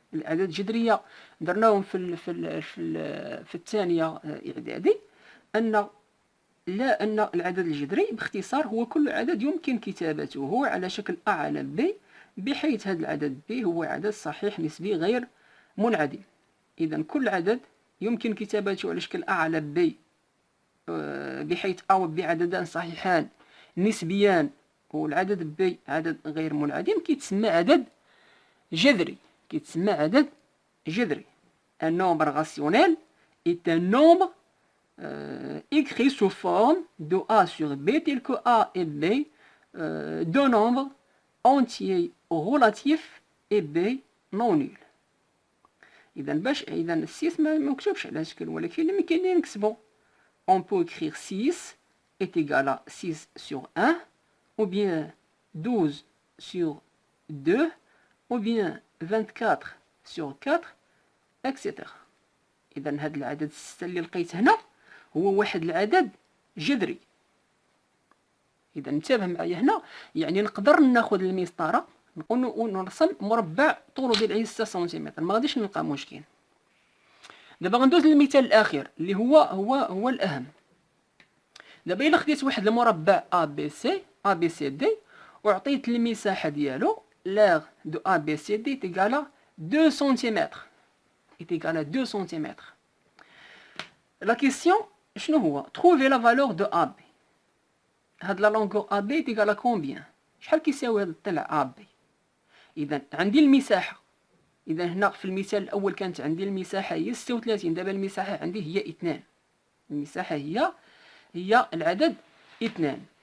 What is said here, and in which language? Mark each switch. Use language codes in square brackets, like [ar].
[ar] الأعداد الجذرية درناهم في الثانية إعدادي، أن العدد الجذري باختصار هو كل عدد يمكن كتابته على شكل A على B، بحيث هذا العدد B هو عدد صحيح نسبي غير منعدم. إذا كل عدد يمكن كتابته على شكل A على B بحيث A و B عددان صحيحان نسبيان والعدد B عدد غير منعدم كيتسمى عدد جذري. كيتسمى عدد جذري. [fr] Un nombre rationnel est un nombre écrit sous forme de A sur B tel que A et B deux nombres entiers relatifs et B non nuls. [ar] إذا 6 ما مكتوبش على شكل، ولكن لما كاين نكتبو [fr] on peut écrire 6 est égal à 6 sur 1 ou bien 12 sur 2 ou bien 24 sur 4 etc. [ar] إذا هذا العدد 6 اللي لقيت هنا هو واحد العدد جذري. إذا انتبه معايا هنا، يعني نقدر ناخذ المسطرة ونرسم مربع طوله ديال 6 سنتيمتر، ما غاديش نلقى مشكل. دابا غندوز للمثال الأخير اللي هو الأهم. دابا إلا خديت واحد المربع A B C D وعطيت المساحة ديالو [fr] l'aire de A B C D est égal à 2 cm. est égal à 2 cm. La question [ar] شنو هو؟ [fr] trouver la valeur de AB. [ar] هاد [fr] la longueur AB est égal à combien؟ [ar] شحال كيساوي هاد الضلع AB؟ إذا عندي المساحة. إذا هنا في المثال الأول كانت عندي المساحة هي 36، دابا المساحة عندي هي 2. المساحة هي العدد 2.